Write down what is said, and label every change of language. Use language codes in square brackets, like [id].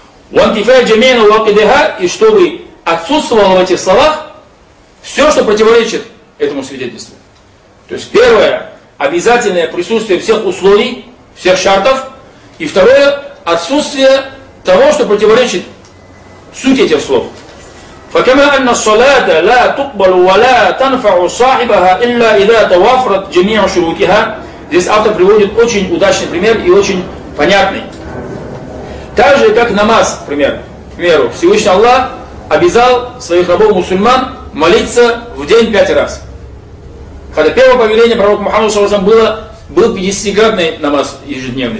[ar] Вантифай джамия лакидиха. [ru] И чтобы отсутствовало в этих словах все, что противоречит этому свидетельству. То есть первое, обязательное присутствие всех условий, всех шартов. И второе, отсутствие того, что противоречит сути этих слов. [ar] فكما أن الصلاة لا تقبل ولا تنفع صاحبها إلا إذا توافرت جميع شروطها. [ru] Здесь автор приводит очень удачный пример и очень понятный. Так же, как намаз, например, к примеру, Всевышний Аллах обязал своих рабов мусульман молиться в день 5 раз. Когда первое повеление пророка Мухаммада саллаллаху алейхи ва саллям было, был 50-кратный намаз ежедневный.